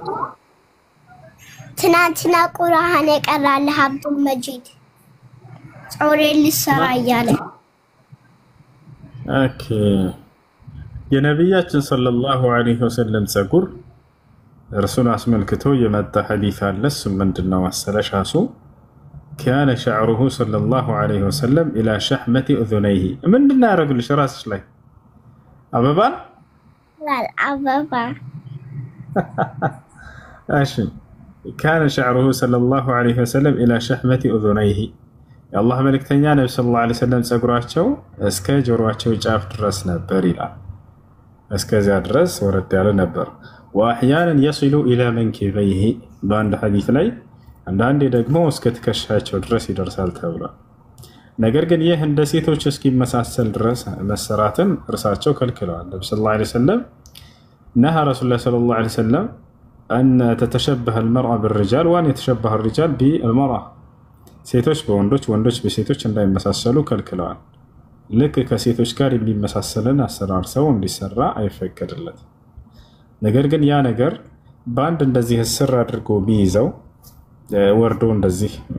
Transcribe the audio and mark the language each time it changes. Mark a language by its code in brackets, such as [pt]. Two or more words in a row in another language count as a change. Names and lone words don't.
[am] ትናንትና ቁርአን የቀራልህ አብዱል መጂድ ጾሬ ልሰራ ያለ። ኦኬ የነብያችን [ar] صلى الله عليه وسلم [am] ጸጉር እርሱን አስመልክቶ የመጣ ሐዲስ አለ። እሱ ምንድነው መሰለሽ? [ar] ራሱ كان شعره صلى الله عليه وسلم الى شحمة اذنيه [am] ምንድነው ያደርግልሽ ራስሽ ላይ አበባን አበባ እሺ [ar] كان شعره صلى الله عليه وسلم الى شحمة اذنيه [am] የአላህ መልእክተኛ ነብዩ [ar] صلى الله عليه وسلم [am] ጸጉራቸው እስከ ጆሮአቸው ጫፍ ድረስ ነበር ይላል። እስከዚያ ድረስ ወረድ ያለ ነበር። [ar] واحيانا يصل الى منكبيه [am] በአንድ ሐዲስ ላይ አንዳንዴ ደግሞ እስከ ትከሻቸው ድረስ ይደርሳል ተብሏል። ነገር ግን ይህ እንደ ሴቶች እስኪመሳሰል ድረስ መሰራትን እርሳቸው ከልክለዋል። ነብዩ [ar] صلى الله عليه وسلم نهى رسول الله صلى الله عليه وسلم أن تتشبه المرأة بالرجال وأن يتشبه الرجال بالمرأة [am] ሴቶች በወንዶች ወንዶች በሴቶች እንዳይመሳሰሉ ከልክለዋል። ልክ ከሴቶች ጋር የሚመሳሰልን አሰራር ሰው እንዲሰራ አይፈቀድለትም። ነገር ግን ያ ነገር በአንድ እንደዚህ ስር አድርጎ ቢይዘው ወርዶ እንደዚህ